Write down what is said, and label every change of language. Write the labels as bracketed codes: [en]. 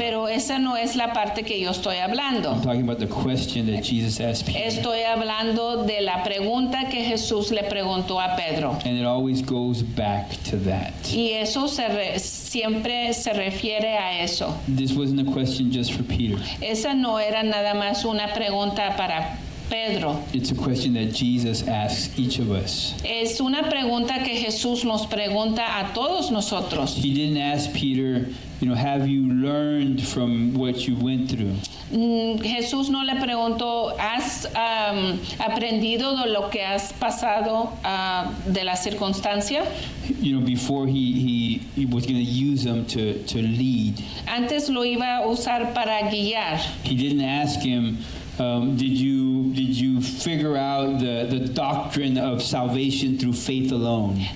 [es] Pero esa no es la parte que yo estoy hablando. [en] I'm talking about the question that Jesus asked Peter. [es] Estoy hablando de la pregunta que Jesús le preguntó a Pedro. [en] And it always goes back to that. [es] Y eso siempre se refiere a eso. [en] This wasn't a question just for Peter. [es] Esa no era nada más una pregunta para Pedro. [en] It's a question that Jesus asks each of us. [es] Es una pregunta que Jesús nos pregunta a todos nosotros. [en] He didn't ask Peter, you know, have you learned from what you went through? [es] Jesús no le preguntó, ¿has aprendido de lo que has pasado de la circunstancia? [en] You know, before he was going to use them to lead. [es] Antes lo iba a usar para guiar. [en] He didn't ask him, did you figure out the doctrine of salvation through faith alone?